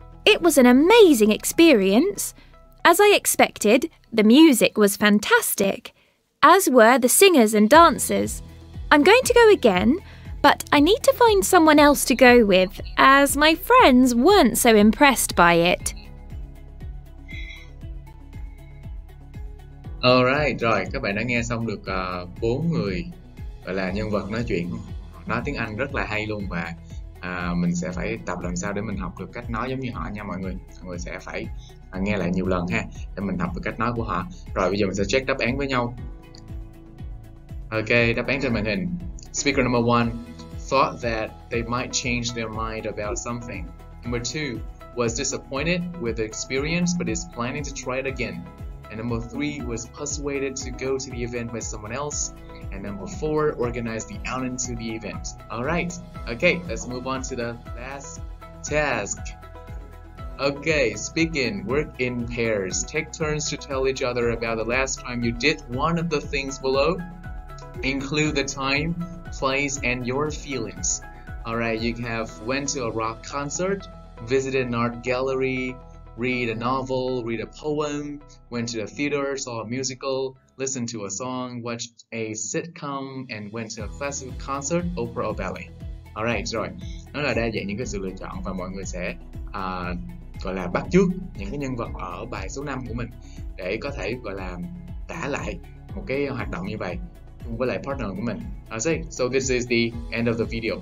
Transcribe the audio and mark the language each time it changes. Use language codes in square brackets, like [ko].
[en] It was an amazing experience. As I expected, the music was fantastic, as were the singers and dancers. I'm going to go again, but I need to find someone else to go with, as my friends weren't so impressed by it. [vi] Alright, rồi các bạn đã nghe xong được 4 người gọi là nhân vật nói chuyện nói tiếng Anh rất là hay luôn, và mình sẽ phải tập làm sao để mình học được cách nói giống như họ nha mọi người. Mọi người sẽ phải nghe lại nhiều lần ha, để mình học được cách nói của họ. Rồi bây giờ mình sẽ check đáp án với nhau. Ok, đáp án trên màn hình. [en] Speaker number 1 thought that they might change their mind about something. Number 2 was disappointed with the experience but is planning to try it again. And number 3 was persuaded to go to the event with someone else. And number 4 organized the outing to the event. Alright, okay, let's move on to the last task. Okay, speaking, work in pairs. Take turns to tell each other about the last time you did one of the things below. Include the time, place, and your feelings. Alright, you have went to a rock concert, visited an art gallery, read a novel, read a poem, went to the theater, saw a musical, listened to a song, watched a sitcom, and went to a classical concert, opera or ballet. [vi] Alright, rồi, nó là đa dạng những cái sự lựa chọn và mọi người sẽ gọi là bắt chước những cái nhân vật ở bài số 5 của mình để có thể gọi là tả lại một cái hoạt động như vậy cùng với lại partner của mình. [en] Okay, so this is the end of the video.